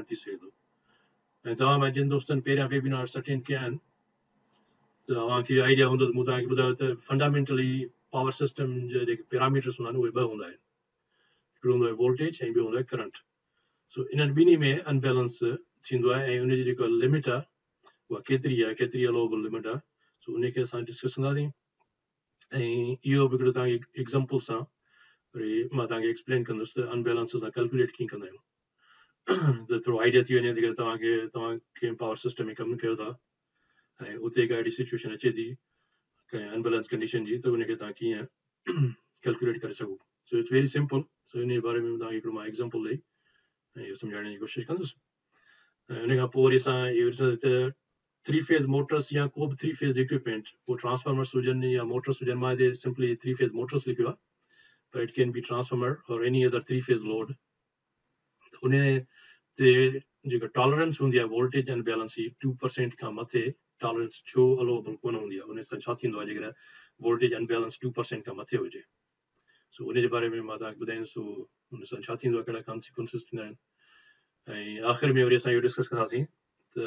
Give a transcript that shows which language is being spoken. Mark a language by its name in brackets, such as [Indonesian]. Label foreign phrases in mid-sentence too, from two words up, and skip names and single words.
[Sindhi] थी सघे थो ऐं तव्हां मां जिन दोस्तनि पहिरियां [English] webinars attend [Sindhi] कया आहिनि त तव्हांखे आइडिया हूंदो त मूं तव्हांखे ॿुधायो त [English] fundamentally power system [Sindhi] जा जेके पैरामीटर्स हूंदा आहिनि उहे ॿ हूंदा आहिनि हिकिड़ो हूंदो आहे वोल्टेज ऐं ॿियो हूंदो आहे करंट सो इन्हनि ॿिन्ही में अनबैलेंस थींदो आहे ऐं उनजी जेको लिमिट आहे उहा केतिरी [English] allowable limit [Sindhi] आहे सो उनखे असां डिस्कस कंदासीं ऐं इहो बि हिकिड़ो तव्हांखे एग्ज़ाम्पल सां वरी मां तव्हांखे एक्सप्लेन कंदुसि त अनबैलेंस असां कैलकुलेट कीअं कंदा आहियूं त थोरो आइडिया थी वञे त तव्हां कंहिं [English] power system [Sindhi] में कमु कयो था ऐं उते का अहिड़ी सिचुएशन अचे थी कंहिं [English] unbalance condition [Sindhi] जी त उनखे तव्हां कीअं कैलकुलेट करे सघो [English] so it's very simple [Sindhi] सो इन जे बारे में तव्हांखे हिकिड़ो मां एग्ज़ाम्पल ॾेई ऐं इहो सम्झाइण जी कोशिशि कंदुसि ऐं उन खां पोइ वरी असां इहो ॾिसंदासीं त [English] 3-phase motors [Sindhi] या को बि [English] 3-phase equipment [Sindhi] पोइ ट्रांसफार्मर्स हुजनि या मोटर्स हुजनि मां हिते [English] simply 3-phase motors [Sindhi] लिखियो आहे [English] but it can be transformer or any other 3-phase load [Sindhi] उन ते जेका टॉलरेंस हूंदी आहे [English] voltage and balance [Sindhi] जी 2% खां मथे टॉलरेंस छो अलोवेबल कोन हूंदी आहे उन सां छा थींदो आहे जेकॾहिं [English] voltage and balance [Sindhi] 2% खां मथे हुजे सो उन जे बारे में मां तव्हांखे ॿुधाईंदुसि सो उन सां छा थींदो आहे कहिड़ा कॉन्सिक्वेंसिस थींदा आहिनि ऐं आख़िर में वरी असां इहो डिस्कस कंदासीं त